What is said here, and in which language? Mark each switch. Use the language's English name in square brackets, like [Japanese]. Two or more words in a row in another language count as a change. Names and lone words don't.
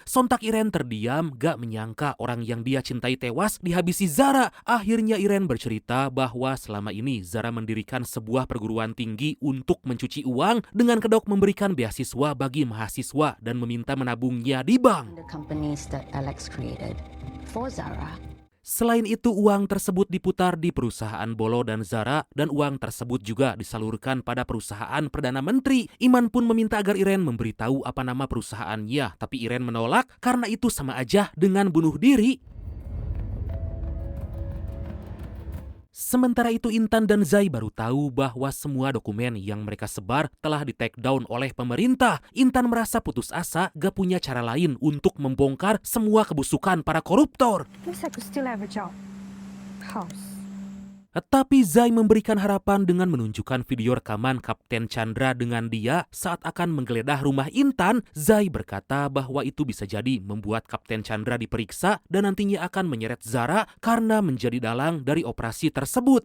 [Indonesian] Sontak Iren terdiam, gak menyangka orang yang dia cintai tewas dihabisi Zara. Akhirnya Iren bercerita bahwa selama ini Zara mendirikan sebuah perguruan tinggi untuk mencuci uang dengan kedok memberikan beasiswa bagi mahasiswa dan meminta menabungnya di bank. [English] The companies that Alex created for Zara. [Indonesian] Selain itu, uang tersebut diputar di perusahaan Bolo dan Zara dan uang tersebut juga disalurkan pada perusahaan Perdana Menteri. Iman pun meminta agar Iren memberitahu apa nama perusahaannya, tapi Iren menolak karena itu sama aja dengan bunuh diri. Sementara itu Intan dan Zai baru tahu bahwa semua dokumen yang mereka sebar telah di- [English] take down [Indonesian] oleh pemerintah. Intan merasa putus asa, gak punya cara lain untuk membongkar semua kebusukan para koruptor. [English] At least I could still have a job. House. [Indonesian] Tapi Zai memberikan harapan dengan menunjukkan video rekaman Kapten Chandra dengan dia saat akan menggeledah rumah Intan. Zai berkata bahwa itu bisa jadi membuat Kapten Chandra diperiksa dan nantinya akan menyeret Zara karena menjadi dalang dari operasi tersebut.